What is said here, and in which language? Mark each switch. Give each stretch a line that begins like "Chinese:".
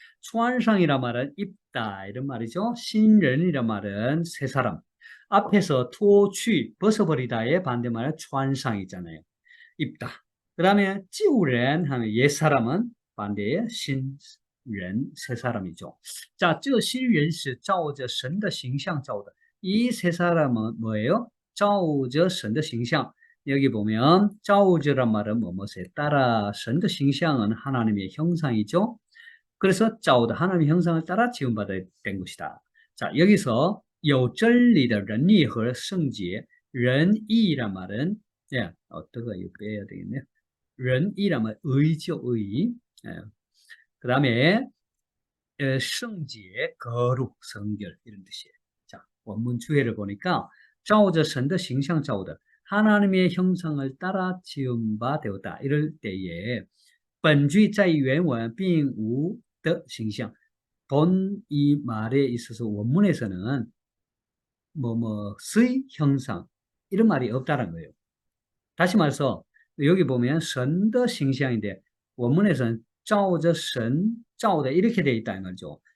Korean: 穿上이란 말은 입다 이런 말이죠. 신人이란 말은 새 사람. 앞에서 脱去 벗어버리다의 반대말은 穿上이잖아요. 입다. 그 다음에 旧人 하면 옛 사람은 반대의 신人, 새 사람이죠.
Chinese: 자, 这新人是照着神的形象造的.
Korean: 이 새 사람은 뭐예요?
Chinese: 照着神的形象.
Korean: 여기 보면 照着란 말은 뭐뭐에 따라, 神的形象은 하나님의 형상이죠. 그래서 照的 하나님의 형상을 따라 지음받아 된 것이다. 자, 여기서
Chinese: 有真理的仁义和圣洁,
Korean: 仁义란 말은 예, 어떤가 이거 빼야 되겠네요. 仁义란 말 의죠, 의. 예. 그 다음에圣洁, 거룩, 성결 이런 뜻이에요. 자, 원문 주해를 보니까
Chinese: 照着神的形象造的,
Korean: 하나님의 형상을 따라 지은 바 되었다.
Chinese: 이럴 때에 本句在原文并无的形象.
Korean: 본 이 말에 있어서 원문에서는 뭐뭐의 형상 이런 말이 없다는 거예요. 다시 말해서 여기 보면 神的形象인데 원문에서는
Chinese: 照着神造的
Korean: 이렇게 되어 있다는 거죠.